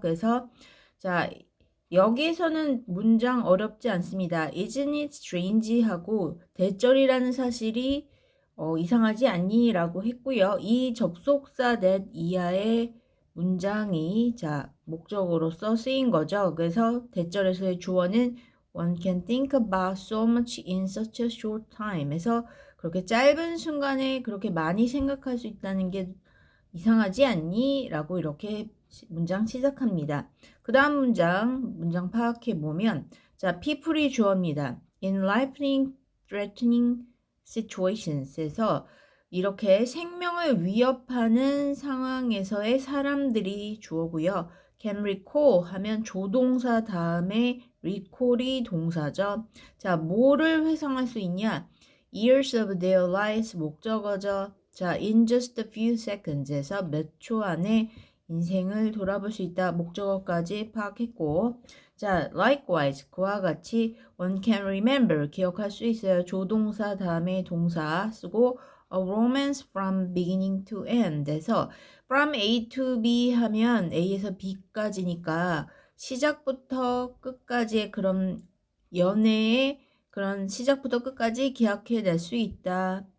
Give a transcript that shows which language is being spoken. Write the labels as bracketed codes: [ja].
[ko] 그래서 자, 여기에서는 문장 어렵지 않습니다. [en] Isn't it strange [ko] 하고 대절이라는 사실이 이상하지 않니? 라고 했고요. 이 접속사 that 이하의 문장이 자 목적어로서 쓰인 거죠. 그래서 대절에서의 주어는 [en] one can think about so much in such a short time. [ko] 해서 그렇게 짧은 순간에 그렇게 많이 생각할 수 있다는 게 이상하지 않니? 라고 이렇게 문장 시작합니다. 그 다음 문장 파악해 보면 자 people이 주어입니다. [en] In life threatening situations [ko] 에서 이렇게 생명을 위협하는 상황에서의 사람들이 주어고요. can recall 하면 조동사 다음에 recall이 동사죠. 자, 뭐를 회상할 수 있냐? [en] years of their lives [ko] 목적어죠. 자, [en] in just a few seconds [ko] 에서 몇 초 안에 인생을 돌아볼 수 있다. 목적어까지 파악했고 자, likewise 그와 같이 [en] one can remember [ko] 기억할 수 있어요. 조동사 다음에 동사 쓰고 [en] a romance from beginning to end [ko] 에서 from A to B 하면 A에서 B까지니까 시작부터 끝까지의 그런 연애의 그런 시작부터 끝까지 기억해낼 수 있다.